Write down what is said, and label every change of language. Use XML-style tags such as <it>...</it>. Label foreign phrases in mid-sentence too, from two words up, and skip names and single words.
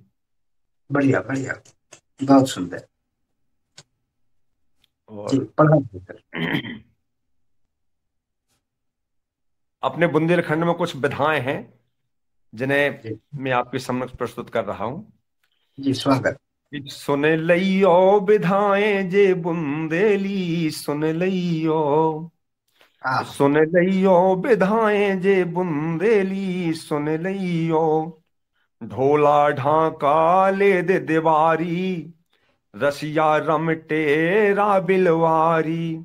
<hi>बढ़िया बढ़िया, बहुत सुंदर। जी और पढ़ा जाए सर। अपने बुंदेलखंड में कुछ विधाएं हैं जिन्हें जी मैं आपके समक्ष प्रस्तुत कर रहा हूं। जी स्वागत।</hi> <bns>कि सुन लइयो विधाएं जे बुंदेली सुन लइयो।</bns> <hi>हाँ।</hi> <bns>सुन लियो विधाएं जे बुंदेली, सुन लियो ढोला ढाका ले दे दीवारी, रसिया रमटेरा बिलवारी।</bns>